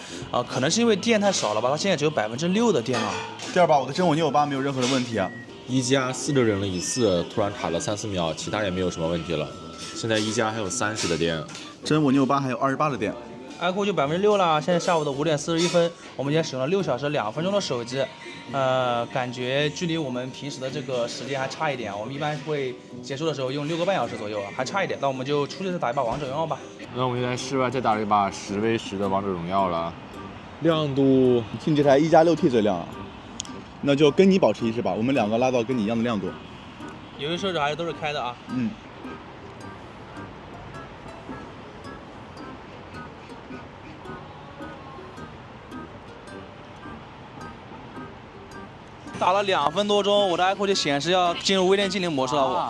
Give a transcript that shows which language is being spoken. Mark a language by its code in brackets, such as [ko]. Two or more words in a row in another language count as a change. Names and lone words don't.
[zh] 可能是因為電太少了吧，它現在只有6%的電了。第二把我的真我958沒有任何的問題啊。一加4的忍了一次，突然卡了3-4秒，其他也沒有什麼問題了。現在一加還有30的電，真我958還有28的電。 iQOO 就6%了，現在下午的5點41分，我們今天使用了6小時 2分鐘的手機，感覺距離我們平時的這個時間還差一點，我們一般會結束的時候用6個半小時左右，還差一點，那我們就出去再打一把王者榮耀吧。那我們就在室外再打了一把10v10的王者榮耀了，亮度，听这台1加6T 最亮啊，那就跟你保持一致吧，我們2個拉到跟你一樣的亮度。遊戲設置還是都是開的啊。打了2分多鐘，我的 iQOO 就顯示要進入微電精靈模式了。